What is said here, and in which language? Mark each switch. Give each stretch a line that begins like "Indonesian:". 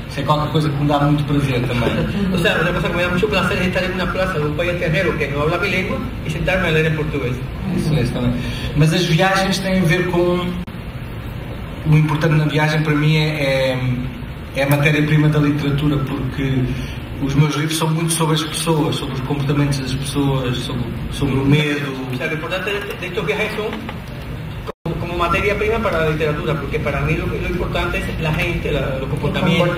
Portuguese: Isso é qualquer coisa que me dá muito prazer também.
Spanish: O sea, una cosa que me da mucho placer es estar en una plaza de un país extranjero que no habla mi lengua y sentarme a leer en portugués.
Portuguese: Isso é também. Mas as viagens têm a ver com... O importante na viagem para mim é a matéria-prima da literatura, porque os meus livros são muito sobre as pessoas, sobre os comportamentos das pessoas, sobre o medo.
Spanish: O sea, lo importante de estos viajes son como materia prima para la literatura, porque para mí lo importante es la gente, los comportamientos,